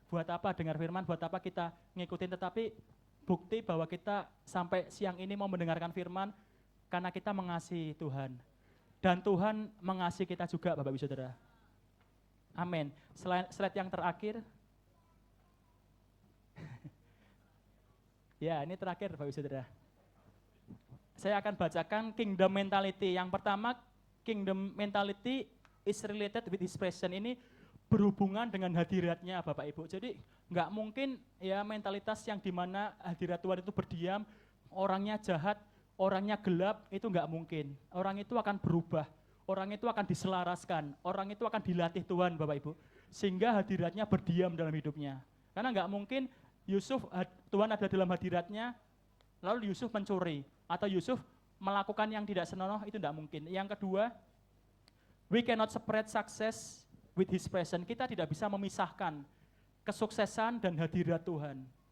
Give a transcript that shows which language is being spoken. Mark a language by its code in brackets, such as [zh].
[id] Buat apa dengar firman, buat apa kita ngikutin, tetapi bukti bahwa kita sampai siang ini mau mendengarkan firman, karena kita mengasihi Tuhan. Dan Tuhan mengasihi kita juga Bapak Ibu Saudara. Amin. Slide yang terakhir. Ya, ini terakhir Bapak Ibu Saudara. Saya akan bacakan kingdom mentality. Yang pertama, [en] kingdom mentality is related with expression. [id] Ini berhubungan dengan hadiratnya Bapak Ibu. Jadi nggak mungkin ya mentalitas yang dimana hadirat Tuhan itu berdiam, orangnya jahat, orangnya gelap, itu nggak mungkin. Orang itu akan berubah, orang itu akan diselaraskan, orang itu akan dilatih Tuhan Bapak Ibu. Sehingga hadiratnya berdiam dalam hidupnya. Karena nggak mungkin Yusuf, Tuhan ada dalam hadiratnya, lalu Yusuf mencuri, atau Yusuf melakukan yang tidak senonoh, itu tidak mungkin. Yang kedua, [en] we cannot separate success with his presence. [id] Kita tidak bisa memisahkan kesuksesan dan hadirat Tuhan.